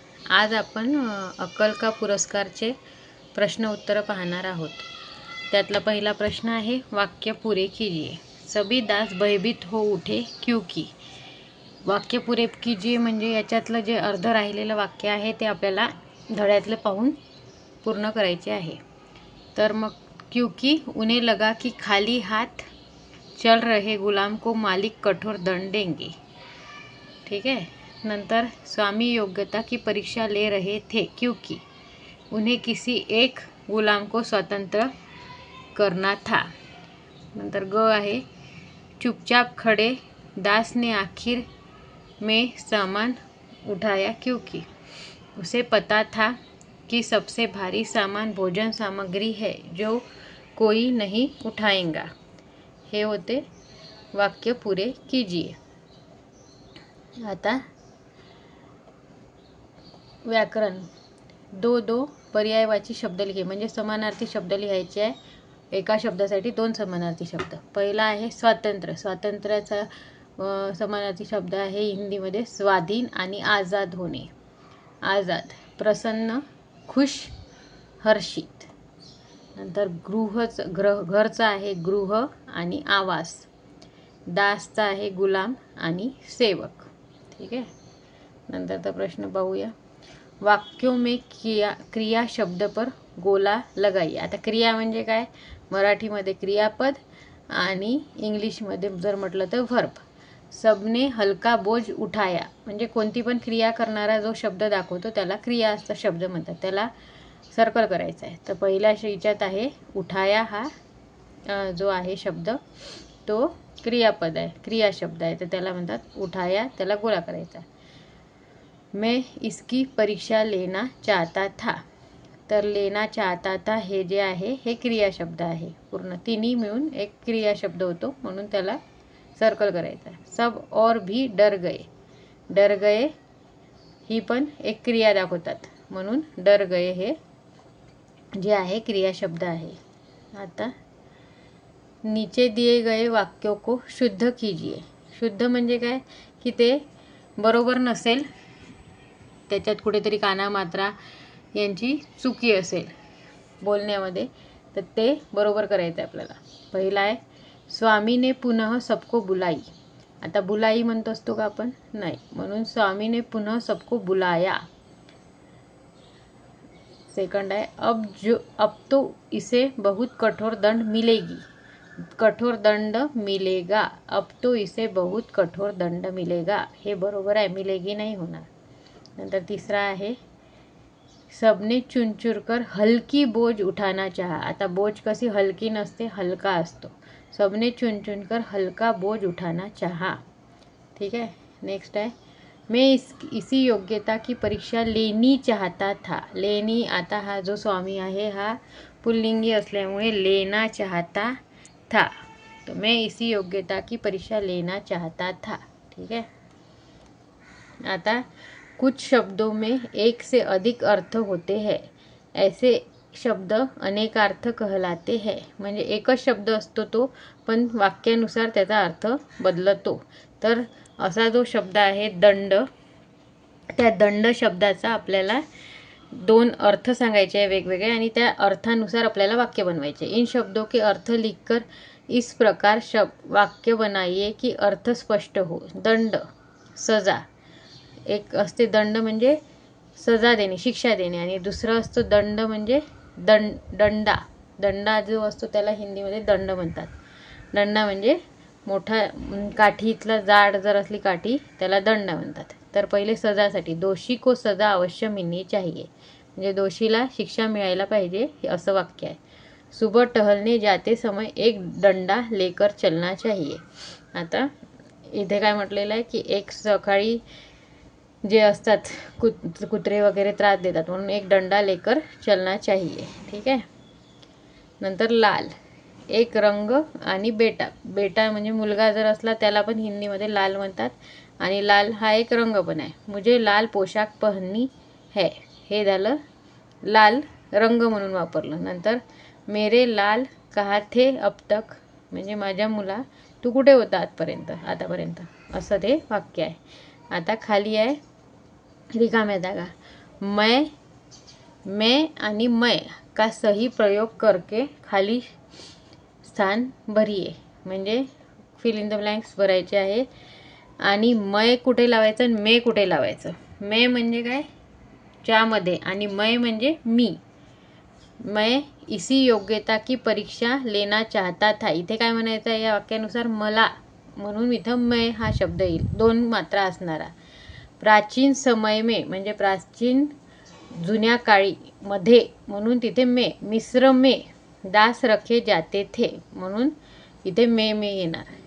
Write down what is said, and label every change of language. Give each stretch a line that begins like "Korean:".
Marathi: आज आपण अक्कल का पुरस्कारचे प्रश्न उत्तर पाहणार आहोत। त्यातला पहिला प्रश्न आहे,
Hindi: वाक्य पूरे कीजिए। सभी दास भयभीत हो उठे क्योंकि। वाक्य पूरे कीजिए
Marathi: म्हणजे याच्यातलं जे अर्ध राहिलेलं वाक्य आहे ते आपल्याला धड्यातलं पाहून पूर्ण करायचे आहे। तर मग
Hindi: क्योंकि उन्हें लगा कि खाली हाथ चल रहे गुलाम को मालिक कठोर दंड देंगे। ठीक है।
Marathi: नंतर
Hindi: स्वामी योग्यता की परीक्षा ले रहे थे क्योंकि उन्हें किसी एक गुलाम को स्वतंत्र करना था।
Marathi: नंतर ग आहे,
Hindi: चुपचाप खड़े दास ने आखिर में सामान उठाया क्योंकि उसे पता था कि सबसे भारी सामान भोजन सामग्री है जो कोई नहीं उठाएगा।
Marathi: हे होते
Hindi: वाक्य पुरे कीजिए।
Marathi: आता व्याकरण,
Hindi: दो पर्यायवाची शब्द लिहे
Marathi: म्हणजे समानार्थी शब्द लिहायचे आहे। एका शब्दासाठी दोन समानार्थी शब्द। पहिला आहे स्वातंत्र्य। स्वातंत्र्याचा समानार्थी शब्द आहे हिंदीमध्ये स्वाधीन आणि आजाद होणे। आजाद, प्रसन्न, खुश, हर्षित। नंतर घरचा आहे गृह आणि आवास। दासचा आहे गुलाम आणि सेवक। ठीक आहे। नंतरचा प्रश्न पाहूया,
Hindi: वाक्यों में क्रिया शब्द पर गोला लगाइए।
Marathi: आता क्रिया म्हणजे काय, मराठीमध्ये क्रियापद आणि इंग्लिशमध्ये जर म्हटलं तर वर्ब।
Hindi: सबने हलका बोझ उठाया
Marathi: म्हणजे कोणती पण क्रिया करणारा जो शब्द दाखवतो त्याला क्रिया असा शब्द म्हणतात, त्याला सर्कल करायचा आहे। तर पहिल्या याच्यात आहे उठाया, हा जो आहे शब्द तो क्रियापद आहे, क्रिया शब्द आहे, तर त्याला म्हणतात उठाया, त्याला गोला करायचा।
Hindi: मैं इसकी परीक्षा लेना चाहता था,
Marathi: तर लेना चाहता था हे जे आहे हे क्रिया शब्द आहे। पूर्ण तिन्ही मिळून एक क्रिया शब्द होतो म्हणून त्याला सर्कल करायचा।
Hindi: सब और भी डर गए,
Marathi: डर गए ही पण एक क्रिया दाखवतात म्हणून डर गए हे जे आहे क्रिया शब्द आहे।
Hindi: आता नीचे दिए गए वाक्यों को शुद्ध कीजिए।
Marathi: शुद्ध म्हणजे काय की ते बरोबर नसेल, त्याच्यात कुठेतरी काना मात्रा यांची चुकी असेल बोलण्यामध्ये, तर ते बरोबर करायचं आहे आपल्याला। पहिला आहे,
Hindi: स्वामी ने पुनः सबको बुलाई।
Marathi: आता बुलाई म्हणतो असतो का आपण, नाही, म्हणून
Hindi: स्वामी ने पुनः सबको बुलाया।
English: second
Hindi: है, अब तो इसे बहुत कठोर दंड मिलेगी। कठोर दंड मिलेगा, अब तो इसे बहुत कठोर दंड मिलेगा
Marathi: हे बरोबर आहे, मिलेगी नाही होणार। नंतर तिसरा आहे,
Hindi: सबने चुनचुर कर हलकी बोझ उठाना चाहा।
Marathi: आता बोझ कशी हलकी नसते, हलका असतो।
Hindi: सबने चुन कर हलका बोझ उठाना चाहा। ठीक है।
English: next
Hindi: है, मैं इसी योग्यता की परीक्षा लेनी चाहता था। लेनी,
Marathi: आता हा जो स्वामी आहे हा पुल्लिंगी असल्यामुळे
Hindi: लेना चाहता था, तो मैं इसी योग्यता की परीक्षा लेना चाहता था। ठीक है। आता कुछ शब्दों में एक से अधिक अर्थ होते हैं, ऐसे शब्द अनेकार्थ कहलाते हैं।
Marathi: म्हणजे एकच शब्द असतो तो पण वाक्यानुसार त्याचा अर्थ बदलतो। तर असा जो शब्द आहे दंड, त्या दंड शब्दाचा आपल्याला दोन अर्थ सांगायचे आहे वेगवेगळे आणि त्या अर्थानुसार आपल्याला वाक्य बनवायचे।
Hindi: इन शब्दों के अर्थ लिखकर इस प्रकार वाक्य बनाइए कि अर्थ स्पष्ट हो।
Marathi: दंड, सजा, एक असते दंड म्हणजे सजा देणे, शिक्षा देणे, आणि दुसरं असतो दंड म्हणजे दंडा। दंडा जो असतो त्याला हिंदीमध्ये दंड म्हणतात। दंडा म्हणजे मोठा काठीतला जाड जर असली काठी त्याला दंड म्हणतात। तर पहिले सजासाठी,
Hindi: दोषी को सजा अवश्य मिलनी चाहिए
Marathi: म्हणजे दोषीला शिक्षा मिळायला पाहिजे हे असं वाक्य आहे।
Hindi: सुबह टहलने जाते समय एक डंडा लेकर चलना चाहिए।
Marathi: आता इथे काय म्हटलेलं आहे की एक सकाळी जे असतात कुत्रे वगैरे त्रास देतात म्हणून
Hindi: एक डंडा लेकर चलना चाहिए।
Marathi: ठीक आहे। नंतर लाल, एक रंग आणि बेटा। बेटा म्हणजे मुलगा जर असला त्याला पण हिंदीमध्ये लाल म्हणतात आणि लाल हा एक रंग पण आहे।
Hindi: मुझे लाल पोशाख पहननी है,
Marathi: हे झालं लाल रंग म्हणून वापरलं। नंतर
Hindi: मेरे लाल कहा थे अब तक
Marathi: म्हणजे माझ्या मुला तू कुठे होता आतापर्यंत, असं ते वाक्य आहे. आता खाली आहे रिकाम्या जागा.
Hindi: मैं आणि मैं का सही प्रयोग करके खाली स्थान भरिये.
Marathi: म्हणजे
English: fill in the blanks
Marathi: भरायचे आहे. आणि मैं कुठे लावायचं आणि मे कुठे लावायचं. मैं म्हणजे काय, च्यामध्ये, आणि मैं म्हणजे मी.
Hindi: मैं इसी योग्यता की परीक्षा लेना चाहता था.
Marathi: इथे काय म्हणायचं आहे या वाक्यानुसार, मला, म्हणून इथं
Hindi: मैं
Marathi: हा शब्द येईल, 2 मात्रा असणारा. प्राचीन समय में म्हणजे प्राचीन जुन्या काळी, मध्ये म्हणून तिथे मे.
Hindi: मिस्र में दास रखे जाते थे
Marathi: म्हणून इथे मे येणार.